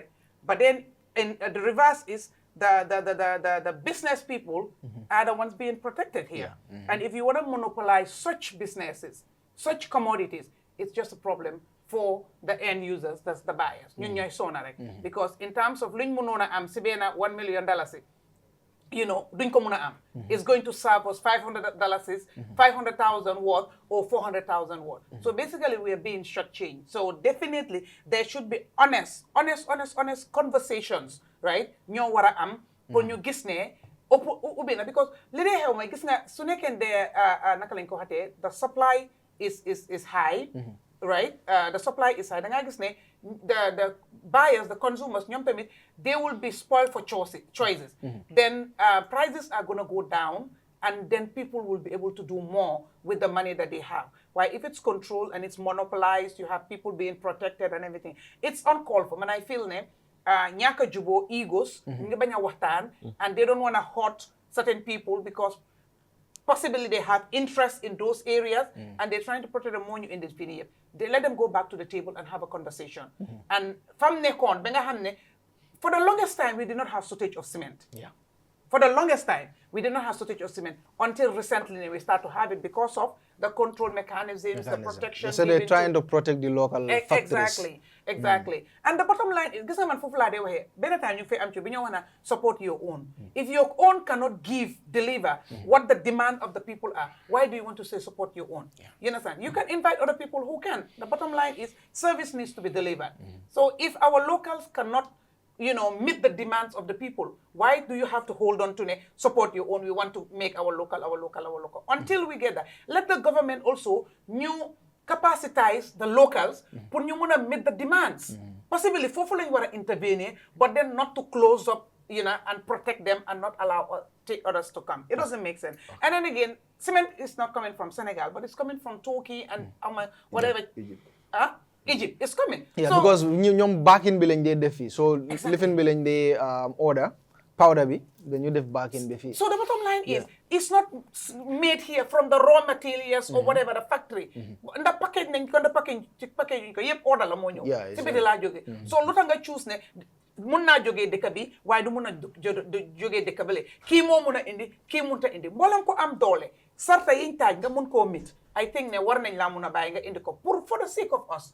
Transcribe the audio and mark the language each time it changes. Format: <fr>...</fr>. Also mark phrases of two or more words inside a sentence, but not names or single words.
<en>But then, in the reverse is, the business people are the ones being protected here. And if you want to monopolize such businesses, such commodities, it's just a problem for the end users, that's the buyers. Because in terms of</en> <wo>luñ mënoon am si benn</wo> <en>$1 million, you know,</en> <wo>duñ ko mëna am.</wo> <en>It's going to serve us $500, 500,000 worth or 400,000 worth. So basically we are being shortchanged. So definitely there should be honest conversations, right?</en> <wo>Ñoo wara am pour ñu gis ne because li dee xew mooy gis nga su nekkee naka lañ ko xatee</wo> <en>the supply is high, right? The supply is high.</en> <wo>Da nga gis ne</wo> <en>the buyers, the consumers,</en> <wo>ñoom tamit</wo> <en>they will be spoiled for choices. Then prices are going to go down and then people will be able to do more with the money that they have. Why? If it's controlled and it's monopolized, you have people being protected and everything. It's uncalled for. And I feel ne</en> <wo>ñaaka jubo egos nga bañ a waxtaan</wo> <en>and they don't want to hurt certain people because possibly they have interest in those areas and they're trying to protect the money in this video. They let them go back to the table and have a conversation. And from nekon, for the longest time, we did not have shortage of cement. For the longest time, we did not have shortage of cement until recently we start to have it because of the control mechanisms, the protection. So they're trying to protect the local factories. Exactly. And the bottom line is,</en> <wo>gis nga man fofu la de waxe benn time ñu fay am ci bi ñu</wo> <en>wanna support your own. If your own cannot deliver what the demand of the people are, why do you want to say support your own? You understand? You can invite other people who can. The bottom line is service needs to be delivered. So if our locals cannot meet the demands of the people, why do you have to hold on to support your own? We want to make our local. Until we get that, let the government also capacitize the locals pour</en> <wo>ñu mëna</wo> <en>meet the demands. Possibly</en> <wo>foofu lañ wara</wo> <en>intervene, but then not to close up, and protect them and not allow others to come. It doesn't make sense. And then again, cement is not coming from Senegal, but it's coming from Turkey and whatever. Egypt is coming.</en> <wo>Yeah, so, because ñoom backing bi lañ dee def fii. So lifin bi lañ dee order powder bi dañu def backing bi fii.</wo> <en>So the bottom line is it's not made here from the raw materials or whatever the factory. The package</en> <wo>nañ ko package ko yépp order la moo ñëw. Ci biti laa jóge. So lu tax nga choose ne mun naa jógee dëkk bi waaye du mun a jógee dëkk bi le kii moo mun a indi kii munta indi mboolem ko am doole sarta yiñ taaj nga mun koo mit</wo> <en>I think</en> <wo>ne war nañ laa mun a bàyyi nga indi ko</wo> <en>for the sake of us.</en>